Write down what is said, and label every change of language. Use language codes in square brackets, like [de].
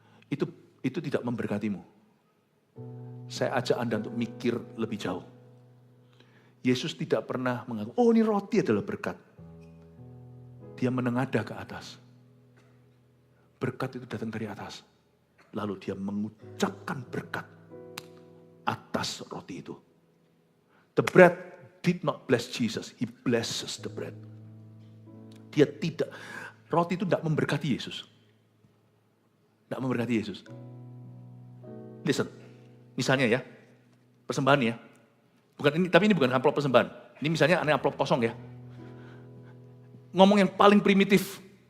[id] Itu tidak memberkatimu. Saya ajak Anda untuk mikir lebih jauh. Yesus tidak pernah mengaku, oh ini roti adalah berkat. Dia menengadah ke atas. Berkat itu datang dari atas. Lalu dia mengucapkan berkat atas roti itu. [en] The bread did not bless Jesus. He blesses the bread. [id] Dia tidak, roti itu tidak memberkati Yesus. Tidak memberkati Yesus. [en] Listen, [id] misalnya ya, persembahan ya. Bukan ini, tapi ini bukan amplop persembahan. Ini misalnya aneh amplop kosong ya. Ngomong yang paling primitif.